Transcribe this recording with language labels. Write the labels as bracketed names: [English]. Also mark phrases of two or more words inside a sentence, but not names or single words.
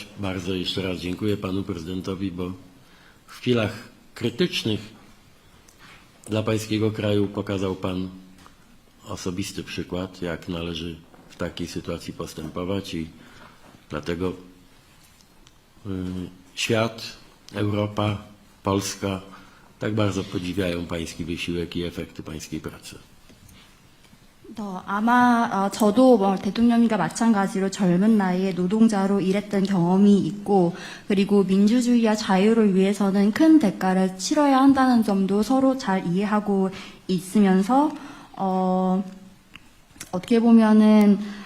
[Polish] Bardzo jeszcze raz dziękuję panu prezydentowi, bo w chwilach krytycznych dla pańskiego kraju pokazał pan osobisty przykład, jak należy w takiej sytuacji postępować i dlatego świat, Europa, Polska tak bardzo podziwiają pański wysiłek i efekty pańskiej pracy. [Korean] 아마 저도 대통령님과 마찬가지로 젊은 나이에 노동자로 일했던 경험이 있고 그리고 민주주의와 자유를 위해서는 큰 대가를 치러야 한다는 점도 서로 잘 이해하고 있으면서 어떻게 보면은